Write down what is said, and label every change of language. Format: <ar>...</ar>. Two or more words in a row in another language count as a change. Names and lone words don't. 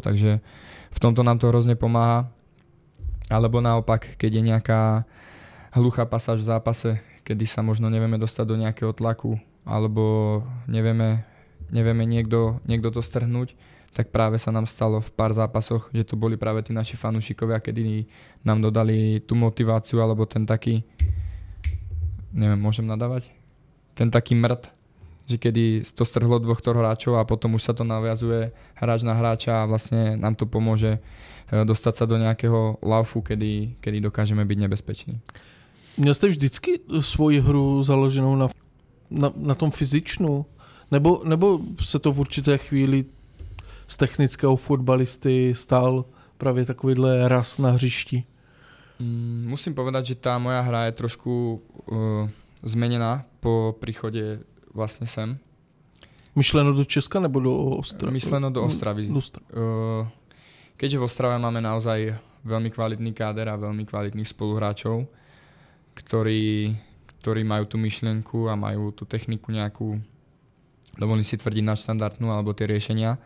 <sk>Takže v tomto nám to hrozne pomáha. Alebo naopak, keď je nejaká hluchá pasáž v zápase, kedy sa možno nevieme dostať do nejakého tlaku alebo nevieme niekto to strhnúť, tak práve sa nám stalo v pár zápasoch, že to boli práve tí naši fanúšikovia, kedy nám dodali tú motiváciu alebo ten taký, môžem nadávať? Ten taký mrt, že kedy to strhlo 2 hráčov a potom už sa to naviazuje hráč na hráča a vlastne nám to pomôže dostať sa do nejakého laufu, kedy dokážeme byť nebezpeční.</sk> <cs>Měl jste vždycky svoji hru založenou na tom fyzičnu? Nebo se to v určité chvíli z technického fotbalisty stal právě takovýhle raz na hřišti?</cs> <sk>Musím povedať, že tá moja hra je trošku zmenená po príchode vlastne sem.</sk> <cs>Myšleno do Česka nebo do Ostravy? Myšleno do Ostravy.</cs> <sk>Keďže v Ostrave máme naozaj veľmi kvalitný káder a veľmi kvalitných spoluhráčov, ktorí majú tú myšlienku a majú tú techniku nejakú, dovolím si tvrdiť nadštandardnú alebo tie riešenia.</sk>